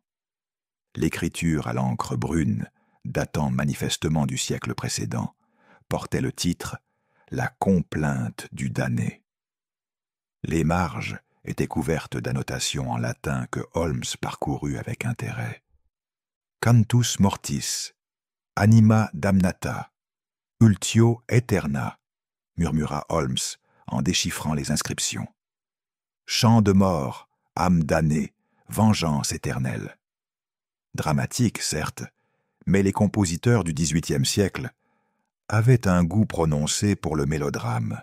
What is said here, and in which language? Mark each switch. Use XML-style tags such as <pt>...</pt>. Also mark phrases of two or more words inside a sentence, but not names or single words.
<fr>L'écriture à l'encre brune, datant manifestement du siècle précédent, portait le titre « La complainte du damné ». Les marges étaient couvertes d'annotations en latin que Holmes parcourut avec intérêt.</fr> <la>« Cantus mortis, anima damnata, ultio aeterna »,</la> <fr>murmura Holmes en déchiffrant les inscriptions. « Chant de mort, âme damnée, vengeance éternelle ». Dramatique, certes, mais les compositeurs du XVIIIe siècle avaient un goût prononcé pour le mélodrame.</fr>